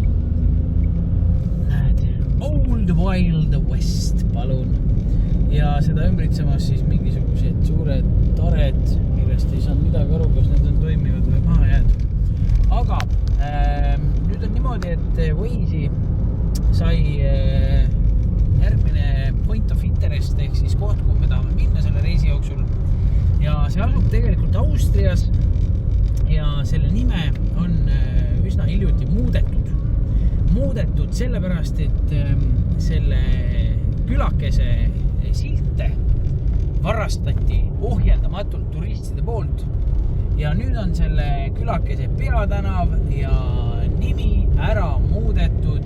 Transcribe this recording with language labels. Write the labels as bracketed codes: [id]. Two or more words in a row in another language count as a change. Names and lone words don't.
[et] Näed, Old Wild West, palun. Ja seda ümbritsemas siis mingisugused suured tared, millest ei saanud midagi aru, kas need on toimivad või maha jääd. Aga nüüd on niimoodi, et Waze'i sai järgmine [en] point of interest [et] ehk siis koht, kuhu me tahame minna selle reisi jooksul. Ja see asub tegelikult Austrias ja selle nime on üsna hiljuti muudetud sellepärast, et selle külakese silte varastati ohjeldamatult turistide poolt ja nüüd on selle külakese peatänav ja nimi ära muudetud.